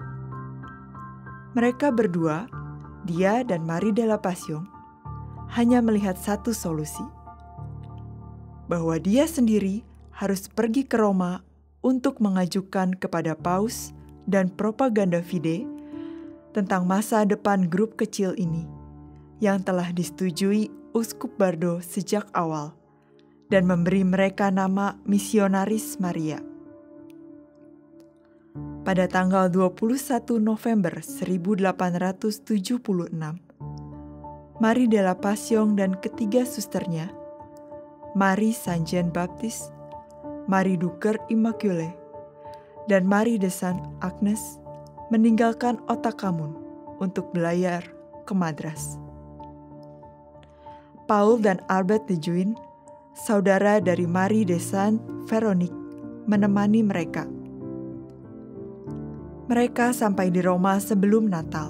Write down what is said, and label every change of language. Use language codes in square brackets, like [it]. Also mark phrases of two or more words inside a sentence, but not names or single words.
[id] Mereka berdua, dia dan Marie de la Passion, hanya melihat satu solusi, bahwa dia sendiri harus pergi ke Roma untuk mengajukan kepada Paus dan propaganda fide tentang masa depan grup kecil ini yang telah disetujui Uskup Bardo sejak awal dan memberi mereka nama Misionaris Maria. Pada tanggal 21 November 1876, Marie de la Passion dan ketiga susternya, Marie Saint Jean Baptiste, Marie du Cœur Immaculé, dan Marie de Saint Agnes meninggalkan Otakhamun untuk belayar ke Madras. Paul dan Albert de Juin, saudara dari Marie de Saint Véronique, menemani mereka. Mereka sampai di Roma sebelum Natal.